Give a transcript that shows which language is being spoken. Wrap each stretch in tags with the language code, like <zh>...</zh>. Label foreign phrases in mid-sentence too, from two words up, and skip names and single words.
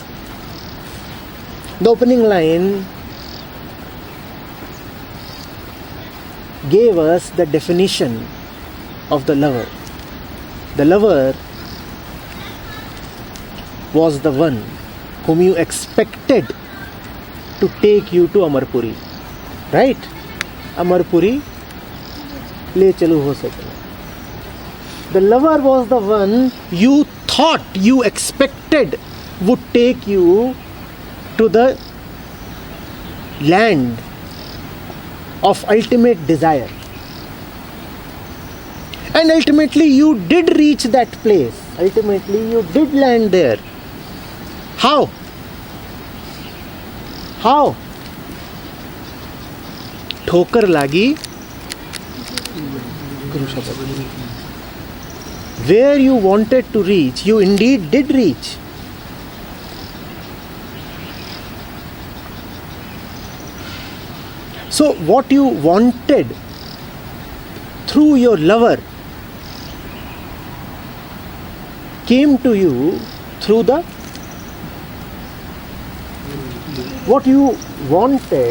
<en>The opening line gave us the definition of the lover. The lover was the one whom you expected to take you to Amarpuri, right?</en> <hi>अमरपुरी ले चलू हो सकना.</hi> <en>The lover was the one you thought, you expected would take you to the land of ultimate desire. And ultimately you did reach that place. Ultimately you did land there. How? How?</en> <hi>ठोकर लागी.</hi> <en>Where you wanted to reach, you indeed did reach. So what you wanted through your lover came to you through the what you wanted.</en>